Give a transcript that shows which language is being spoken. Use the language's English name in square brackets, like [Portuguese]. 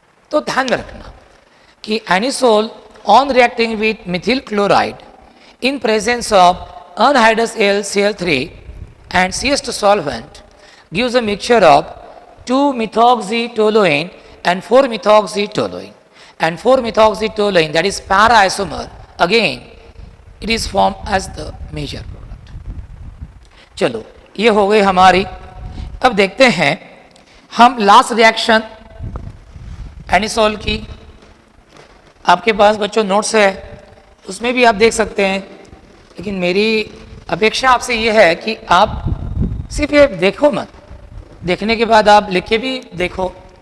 [Hindi] तो ध्यान में रखना कि [English] Anisole on reacting with methyl chloride in presence of anhydrous AlCl3 and CS2 solvent gives a mixture of 2-methoxytoluene and 4-methoxytoluene. And 4-methoxytoluene, that is para isomer, again it is formed as the major product. [Hindi] चलो ये हो गई हमारी। अब देखते हैं हम last reaction anisole की। आपके पास बच्चों नोट्स है, उसमें भी आप देख सकते हैं, लेकिन मेरी अपेक्षा आपसे ये है कि आप सिर्फ ये देखो मत, देखने के बाद आप लिख के भी देखो।